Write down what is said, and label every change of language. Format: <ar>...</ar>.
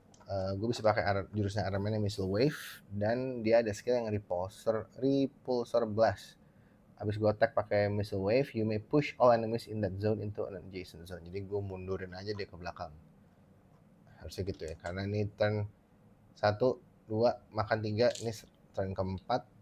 <id>Gue bisa pakai jurusnya Iron Man yang Missile Wave, dan dia ada skill yang Repulsor Blast. Habis gue attack pakai Missile Wave,</id> <en>you may push all enemies in that zone into an adjacent zone.</en> <id>Jadi gue mundurin aja dia ke belakang. Harusnya gitu ya, karena ini turn 1, 2, makan 3, ini turn keempat.</id>